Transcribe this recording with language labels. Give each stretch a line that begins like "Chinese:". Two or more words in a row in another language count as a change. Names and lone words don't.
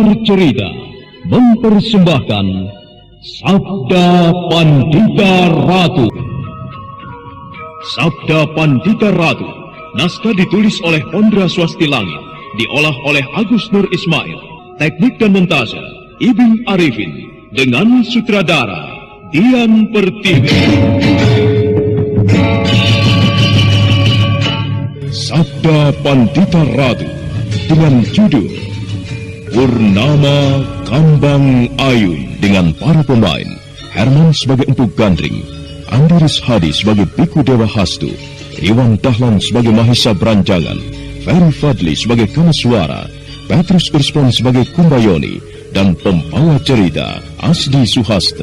Indonesian: Cerita mempersembahkan Sabda Pandita Ratu. Sabda Pandita Ratu, naskah ditulis oleh Ondra Swasti Langit, diolah oleh Agus Nur Ismail, teknik dan montase Ibing Arifin, dengan sutradara Dian Pertiwi. Sabda Pandita Ratu dengan judul Purnama Kambang Ayun, dengan para pemain: Herman sebagai Empu Gandring, Andi Rishadi sebagai Biku Dewa Hastu, Iwan Dahlan sebagai Mahisa Beranjangan, Ferry Fadli sebagai Kamaswara, Petrus Urspon sebagai Kumbayoni, dan pembawa cerita Asdi Suhastra.